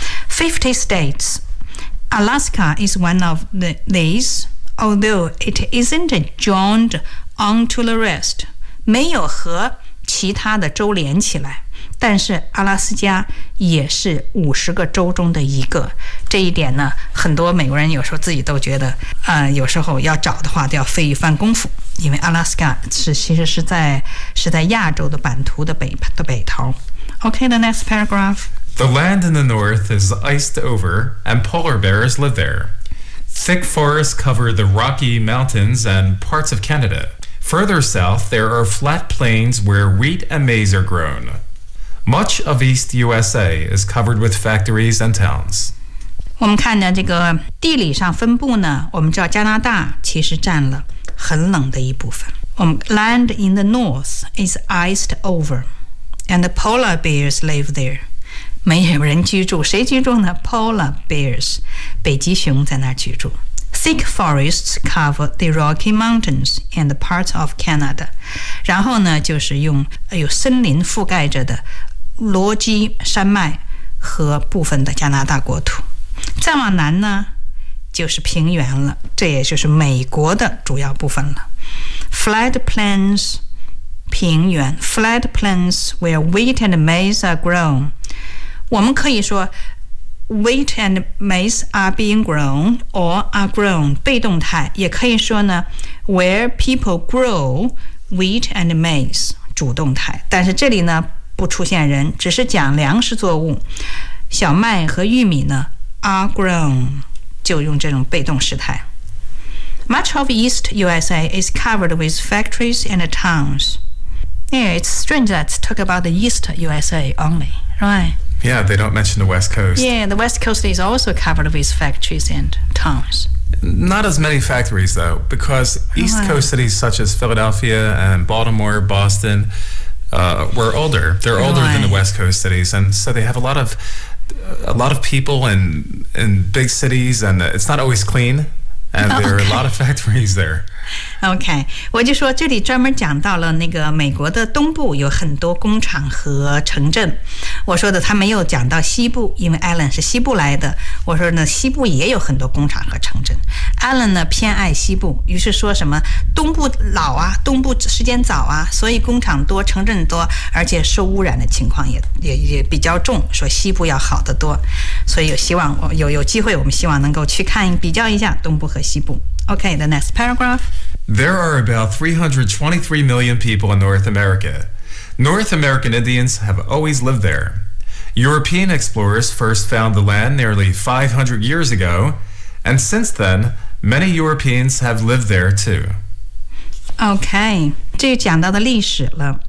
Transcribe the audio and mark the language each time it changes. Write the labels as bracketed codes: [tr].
[en] 50 states Alaska is one of these, although it isn't joined onto the rest, [zh] 没有和其他的州连起来，但是阿拉斯加也是50个州中的一个。这一点呢，很多美国人有时候自己都觉得有时候要找的话都要费一番功夫，因为阿拉斯加其实是在亚洲的版图的北头。 [en] OK, the next paragraph. The land in the north is iced over and polar bears live there. Thick forests cover the Rocky Mountains and parts of Canada. Further south, there are flat plains where wheat and maize are grown. Much of East USA is covered with factories and towns. [zh] 我们看到这个地理上分布呢，我们知道加拿大其实占了很冷的一部分。 [en] 我们 land in the north is iced over, and the polar bears live there. [zh] 没有人居住，谁居住呢 ？ [en] Polar bears, [zh] 北极熊在那儿居住。 [en] Thick forests cover the Rocky Mountains and parts of Canada. [zh] 然后呢，就是用有森林覆盖着的罗基山脉和部分的加拿大国土。再往南呢，就是平原了，这也就是美国的主要部分了。 [en] Flat plains, 平原 ，flat plains where wheat and maize are grown. [zh] 我们可以说。 [en] Wheat and maize are being grown or are grown [zh] 被动态，也可以说呢 [en] where people grow wheat and maize [zh] 主动态，但是这里呢不出现人，只是讲粮食作物，小麦和玉米呢 [en] are grown [zh] 就用这种被动时态。 [en] Much of East USA is covered with factories and towns. Yeah, it's strange that it's talk about the East USA only, right Yeah, they don't mention the West Coast. Yeah, the West Coast is also covered with factories and towns. Not as many factories, though, because East Coast cities such as Philadelphia and Baltimore, Boston, were older. They're older than the West Coast cities, and so they have a lot of people in big cities, and it's not always clean, and there are a lot of factories there. [zh] OK, 我就说这里专门讲到了那个美国的东部有很多工厂和城镇。我说的他没有讲到西部，因为 Alan 是西部来的。我说呢，西部也有很多工厂和城镇。Alan 呢偏爱西部，于是说什么东部老啊，东部时间早啊，所以工厂多，城镇多，而且受污染的情况也比较重，说西部要好得多。所以有机会我们希望能够去看比较一下东部和西部。 [en] OK, the next paragraph. There are about 323 million people in North America. North American Indians have always lived there. European explorers first found the land nearly 500 years ago, and since then, many Europeans have lived there too. [zh] OK, 这就讲到的历史了。